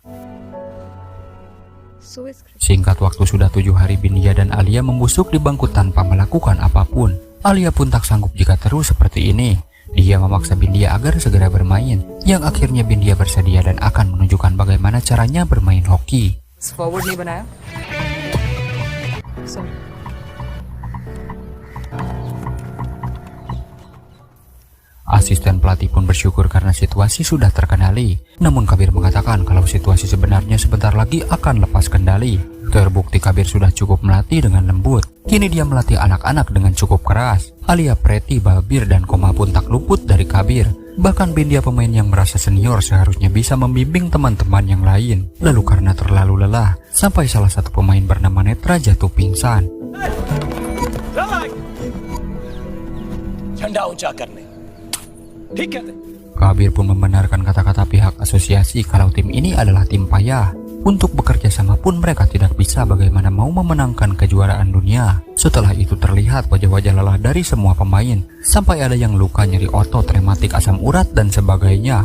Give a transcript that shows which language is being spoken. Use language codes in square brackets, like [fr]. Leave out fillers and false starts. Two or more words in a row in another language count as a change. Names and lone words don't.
[id] Singkat waktu sudah 7 hari Bindia dan Alia membusuk di bangku tanpa melakukan apapun. Alia pun tak sanggup jika terus seperti ini. Dia memaksa Bindia agar segera bermain, yang akhirnya Bindia bersedia dan akan menunjukkan bagaimana caranya bermain hoki. [hi] Forward नहीं बनाया. [id] Asisten pelatih pun bersyukur karena situasi sudah terkendali. Namun Kabir mengatakan kalau situasi sebenarnya sebentar lagi akan lepas kendali. Terbukti Kabir sudah cukup melatih dengan lembut. Kini dia melatih anak-anak dengan cukup keras. Alia, Preti, Babir, dan Komal pun tak luput dari Kabir. Bahkan Bindia, pemain yang merasa senior, seharusnya bisa membimbing teman-teman yang lain. Lalu karena terlalu lelah, sampai salah satu pemain bernama Netra jatuh pingsan. [hi] झंडा ऊंचा करने. ठीक कहते. [id] Kabir pun membenarkan kata-kata pihak asosiasi kalau tim ini adalah tim payah. Untuk bekerja sama pun mereka tidak bisa bagaimana mau memenangkan kejuaraan dunia. Setelah itu terlihat wajah-wajah lelah dari semua pemain. Sampai ada yang luka, nyeri otot, rematik, asam urat, dan sebagainya.